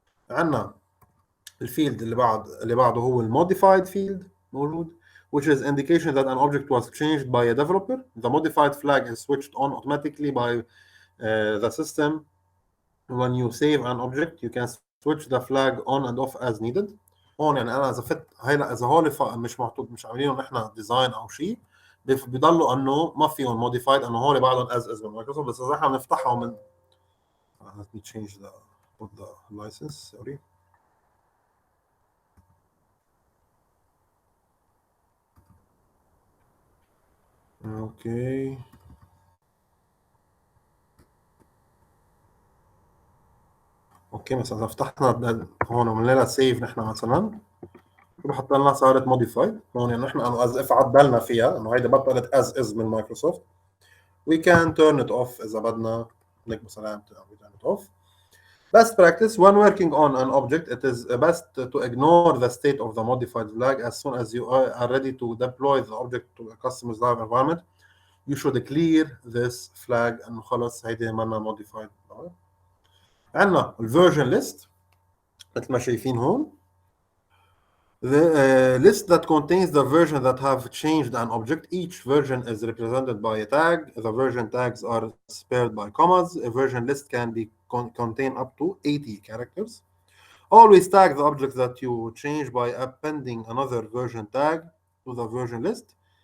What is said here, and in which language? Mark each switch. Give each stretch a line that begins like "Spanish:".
Arabic: عندنا الفيلد اللي بعده هو المodified field موجود,
English: which is indication that an object was changed by a developer. The modified flag is switched on automatically by the system. When you save an object, you can switch the flag on and off as needed.
Arabic: هون يعني انا اذا فت هلا اذا هول مش محطوط مش عاملينهم نحن ديزاين او شيء بضلوا انه ما فيهم موديفايد انه هول بعدهم از من مايكروسوفت. بس اذا احنا بنفتحهم من
English: let me change the license sorry.
Arabic: اوكي مثلا اذا فتحنا هون وعملنا لها سيف نحن مثلا بحط لنا صارت موديفايد هون يعني نحن اذا عدلنا فيها انه هيدي بطلت از من مايكروسوفت.
English: We can turn it off
Arabic: إذا بدنا نك مثلا
English: turn it off. Best practice when working on an object, it is best to ignore the state of the modified flag as soon as you are ready to deploy the object to a customer's live environment. You should clear this flag and
Arabic: خلص هيدي منا
English: modified.
Arabic: عندنا الversion list مثل ما شايفين هون.
English: The list that contains the version that have changed an object. Each version is represented by a tag. The version tags are spared by commas. A version list can be contain up to 80 characters. Always tag the object that you change by appending another version tag to the version list.